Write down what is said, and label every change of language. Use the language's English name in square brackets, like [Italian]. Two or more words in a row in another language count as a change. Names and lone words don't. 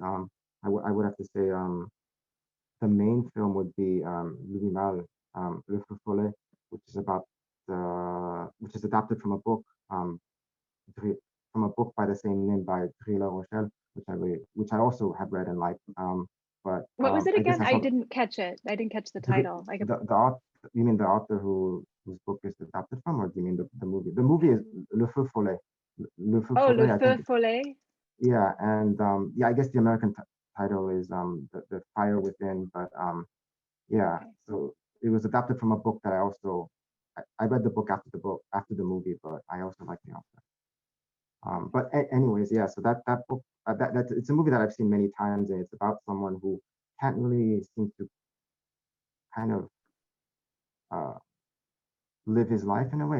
[English] I would have to say the main film would be Nouvelle, Le Feu Follet, which is about which is adapted from a book by the same name by Thierry La Rochelle, which I also have read and liked. But What was it I guess again? I I saw didn't catch it. I didn't catch the title. the author. You mean the author whose book is adapted from, or do you mean the movie? The movie is Le Feu Follet. Le Feu Oh, Le Follet, I Feu think. Follet. Yeah, and yeah, I guess the American title is the Fire Within, but yeah, Okay. so it was adapted from a book that I read the book after the movie, but I also like the author. But anyways, yeah, so that book that it's a movie that I've seen many times, and it's about someone who can't really seem to kind of uh, live his life in a way.